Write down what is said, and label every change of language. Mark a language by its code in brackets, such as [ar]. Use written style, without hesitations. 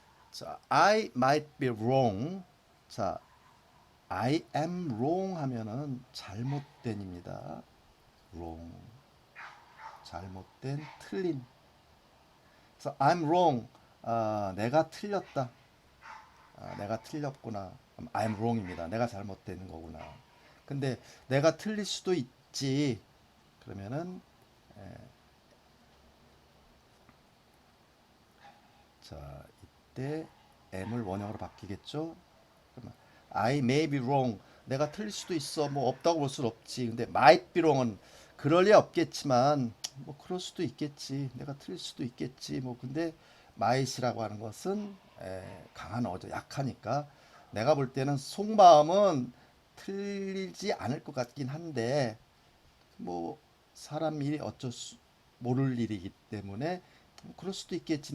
[en] 자, I might be wrong. [ko] 자, [en] I am wrong [ko] 하면은 잘못된입니다. wrong. 잘못된, 틀린. [en] 그래서 I'm wrong. [ko] 내가 틀렸다. 내가 틀렸구나. [en] I'm wrong입니다. [ko] 내가 잘못된 거구나. 근데 내가 틀릴 수도 있지. 그러면은 자, 이때 am을 원형으로 바뀌겠죠? [en] 그러면 I may be wrong. [ko] 내가 틀릴 수도 있어. 뭐 없다고 볼 수는 없지. 근데 [en] might be wrong [ko] 은 그럴 리 없겠지만 뭐 그럴 수도 있겠지. 내가 틀릴 수도 있겠지. 뭐 근데 might이라고 하는 것은 강한 어조, 약하니까 내가 볼 때는 속마음은 틀리지 않을 것 같긴 한데 뭐 사람 일이 어쩔 수 모를 일이기 때문에 그럴 수도 있겠지.